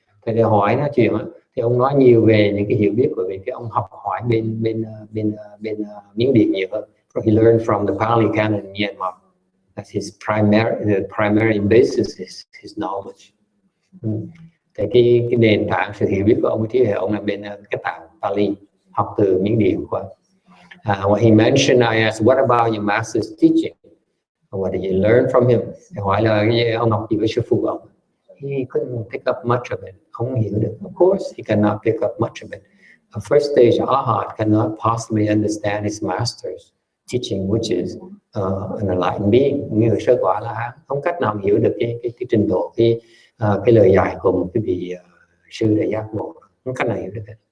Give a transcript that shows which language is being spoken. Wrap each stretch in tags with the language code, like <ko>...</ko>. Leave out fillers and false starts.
<vi>Thì hỏi nói chuyện thì ông nói nhiều về những cái hiểu biết của mình, cái ông học hỏi bên Miến Điện nhiều hơn.</vi> <en>So he learned from the Pali Canon in Myanmar. That's the primary basis is his knowledge.</en> <vi>Thì cái nền tảng sự hiểu biết của ông ấy ông là bên cái tạng Pali, học từ Miến Điện qua.</vi> <en>When he mentioned, I asked, what about your master's teaching? What did you learn from him?</en> <vi>Hỏi là ông học gì với sư phụ ông?</vi> <en>He couldn't pick up much of it.</en> <vi>Không hiểu được.</vi> <en>Of course, he cannot pick up much of it. A first stage Arhat cannot possibly understand his master's teaching, which is an enlightened being.</en> <vi>Người sơ quả là không cách nào hiểu được cái trình độ, cái lời dạy của một cái vị sư đại giác ngộ. Không cách nào hiểu được.</vi>